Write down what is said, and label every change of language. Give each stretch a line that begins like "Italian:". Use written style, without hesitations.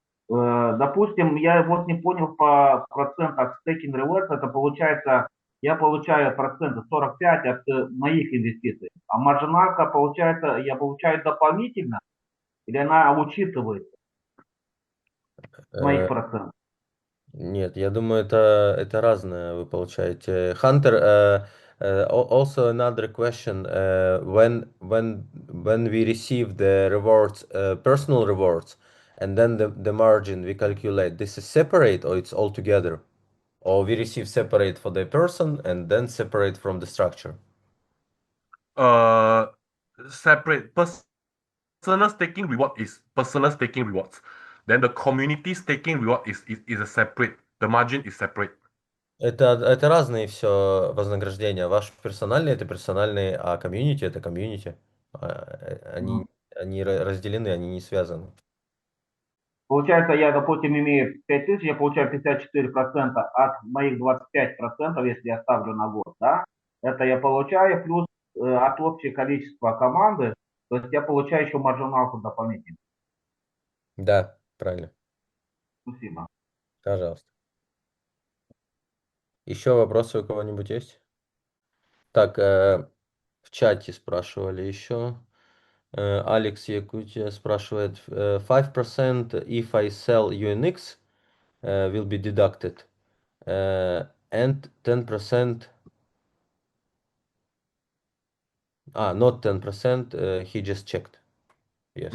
Russian: Допустим, я вот не понял по процентах стейкинг реверс, это получается, я получаю проценты 45 от моих инвестиций, а маржиналька получается, я получаю дополнительно, или она учитывается с моих процентов? нет, я думаю, это разное вы получаете.
English: Hunter, also another question. When we receive the rewards, personal rewards, and then the margin we calculate, this is separate or it's all together? Or we receive separate for the person and then separate from the structure? Separate personal staking reward is personal staking rewards. Then the community staking reward is a separate. The margin is separate.
Russian: Это разные все вознаграждения. Ваш персональный это персональный, а комьюнити это комьюнити. Они разделены, они не связаны. Получается, я, допустим, имею 5000, я получаю 54% от моих 25%, если я ставлю на год, да? Это я получаю, плюс от общего количества команды, то есть я получаю еще маржиналку дополнительно. Да, правильно. Спасибо. Пожалуйста. Еще вопросы у кого-нибудь есть? Так, в чате спрашивали еще.
English: Алекс Якутия
Russian: спрашивает,
English: 5% if I sell UNX will be deducted. And 10% Not 10%, he just checked. Yes,